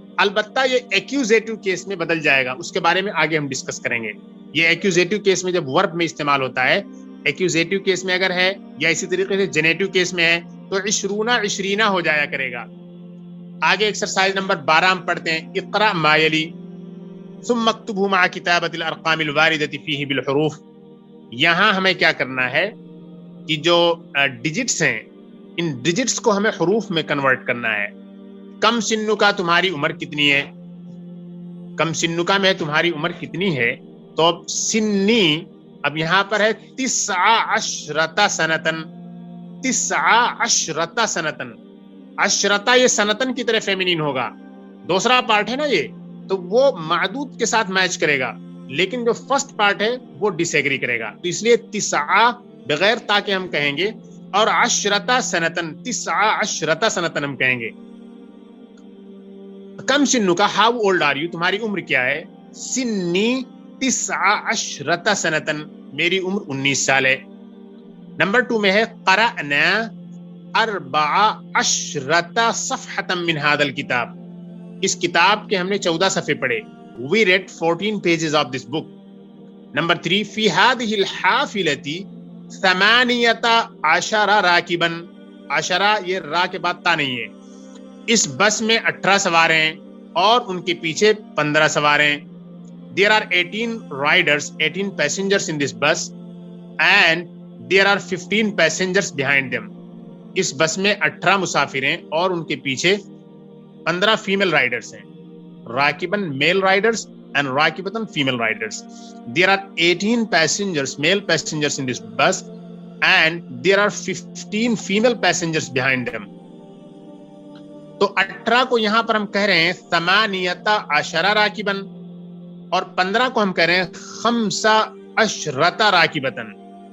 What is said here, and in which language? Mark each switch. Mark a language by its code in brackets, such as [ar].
[ur] البتہ یہ ایکیوزیٹو کیس میں بدل جائے گا، اس کے بارے میں آگے ہم ڈسکس کریں گے. یہ ایکیوزیٹو کیس میں جب ورب میں استعمال ہوتا ہے، ایکیوزیٹو کیس میں اگر ہے یا اسی طریقے سے جنیٹو کیس میں ہے تو 20 ہو جایا کرے گا. آگے ایکسرسائز نمبر 12 ہم پڑھتے ہیں. [ar] اقرا ما یلی ثم اكتبه مع كتابة الارقام الواردة فيه بالحروف. [ur] یہاں ہمیں کیا کرنا ہے کہ جو ڈیجٹس ہیں ان ڈیجٹس کو ہمیں حروف میں کنورٹ کرنا ہے. [ar] کم سنو کا [ur] تمہاری عمر کتنی ہے؟ کم سنو کا میں تمہاری عمر کتنی ہے؟ تو اب سنی اب یہاں پر ہے 19 سنتن. 19 سنتن. عشرتا یہ سنتن کی طرح فیمینین ہوگا. دوسرا پارٹ ہے نا یہ, تو وہ معدود کے ساتھ میچ کرے گا, لیکن جو فرسٹ پارٹ ہے وہ ڈس ایگری کرے گا. تو اس لیے 9 بغیر تا کے ہم کہیں گے, اور عشرتا سنتن 19 سنتن ہم کہیں گے. [ar] کم سنو کا [en] how old are you, [ur] تمہاری عمر کیا ہے؟ سنی 19 سنتن, میری عمر 19 سال ہے. نمبر 2 میں ہے [ar] قرأنا 14 صفحة من هذا الكتاب. [ur] اس کتاب کے ہم نے 14 صفحے پڑھے. [en] We read 14 pages of this book. [ar] نمبر 3 في هذه الحافلة 18 راكبا. [ur] 10 یہ را کے بعد تا نہیں ہے. اس بس میں 18 سوار ہیں اور ان کے پیچھے 15 سوار ہیں. [en] There are 18 riders, 18 passengers in this bus and there are 15 passengers behind them. [ur] اس بس میں 18 مسافر ہیں اور ان کے پیچھے 15 فیمل رائڈرز ہیں. [en] راکبن male riders and راکبتن female riders. There are 18 passengers, male passengers in this bus and there are 15 female passengers behind them. [ur] تو 18 کو یہاں پر ہم کہہ رہے ہیں 18 راکبن اور 15 کو ہم کہہ رہے ہیں 15 راکبتن.